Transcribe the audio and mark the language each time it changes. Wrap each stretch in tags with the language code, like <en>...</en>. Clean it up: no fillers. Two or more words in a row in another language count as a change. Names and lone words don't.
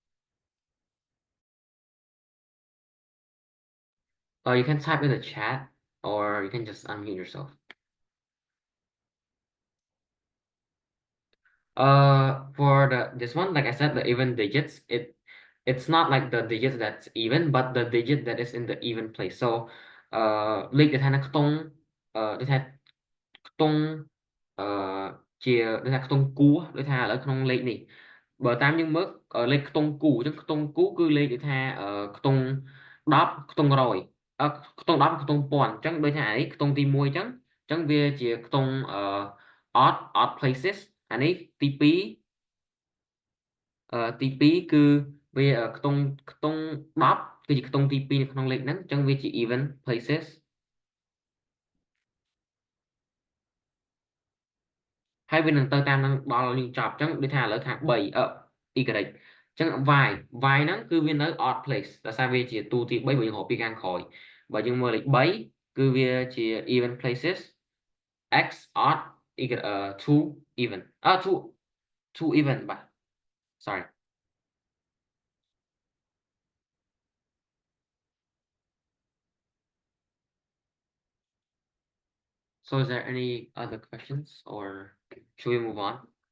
<en>You can type in the chat, or you can just unmute yourself. For this one, like I said, the even digits, it's not like the digits that's even, but the digit that is in the even place.</en> <km>So លេខដែលថានៅខ្ទង់ដូចថាខ្ទង់ជាដូចថាខ្ទង់គូដូចថាឥឡូវក្នុងលេខ នេះបើតាមយើងមើលលេខខ្ទង់គូអញ្ចឹងខ្ទង់គូគឺលេខដូចថាខ្ទង់10ខ្ទង់100ខ្ទង់10ខ្ទង់1000អញ្ចឹងដូចថានេះខ្ទង់ទី1អញ្ចឹងវាជាខ្ទង់</km> <en>odd places</en> <km>អានេះទី2គឺវាខ្ទង់10គឺជាខ្ទង់ទី2នៅក្នុងលេខហ្នឹងអញ្ចឹងវាជា</km> <en>even places</en> <km>ហើយវានឹងទៅតាមនឹងដល់យើងចប់អញ្ចឹងដូចថាឥឡូវខាង3y អញ្ចឹង y ហ្នឹងគឺវានៅ</km> <en>odd place</en> <km>ដោយសារវាជាទូទី3បើយើងរកពីខាងក្រោយបើយើងមើលលេខ3គឺវាជា even places</km> <en>x odd 2 even 2 even</en> <km>បាទ sorry.</km> <en>So is there any other questions, or should we move on?</en>